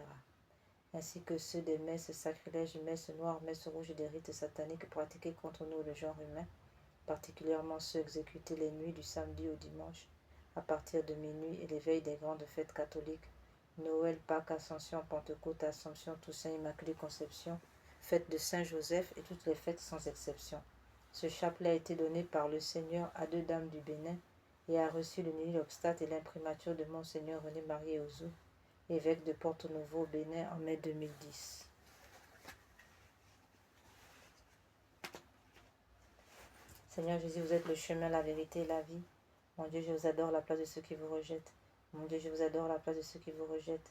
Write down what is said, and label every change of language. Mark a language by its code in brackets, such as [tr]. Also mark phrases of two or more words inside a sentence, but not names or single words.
[fr] Ainsi que ceux des messes sacrilèges, messes noires, messes rouges et des rites sataniques pratiqués contre nous, le genre humain, particulièrement ceux exécutés les nuits du samedi au dimanche, à partir de minuit et les veilles des grandes fêtes catholiques, Noël, Pâques, Ascension, Pentecôte, Assomption, Toussaint, Immaculée Conception, fête de Saint-Joseph et toutes les fêtes sans exception. Ce chapelet a été donné par le Seigneur à 2 dames du Bénin et a reçu le [la] nil obstate [fr] et l'imprimature de Monseigneur René-Marie Ouzou, évêque de Porto-Novo au Bénin en mai 2010. Seigneur Jésus, vous êtes le chemin, la vérité et la vie. Mon Dieu, je vous adore la place de ceux qui vous rejettent. Mon Dieu, je vous adore la place de ceux qui vous rejettent.